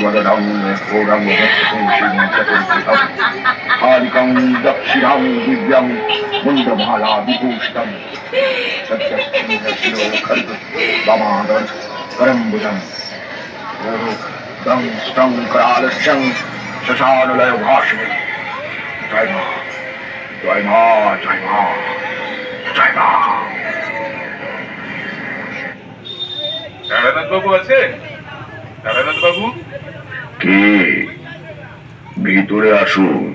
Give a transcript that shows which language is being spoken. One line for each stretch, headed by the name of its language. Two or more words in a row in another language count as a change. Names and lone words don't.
Sanskrit: নং ঘোরং বক্ষপুষিং চতুর্ভুজং কালিকং দক্ষিণাং দিব্যাং মুণ্ডমালা বিভূষিতং সত্যশ্চিহ্নশিরো খর্গ বামাদর করম্বুজং দং স্টং করালস্যং শ্মশানলয় ভাষিণী।
Bangla: জয় মা, জয় মা, জয় মা, জয় মা। তারানাথ বাবু আছে? তারানাথ বাবু কে? ভিতরে আসুন।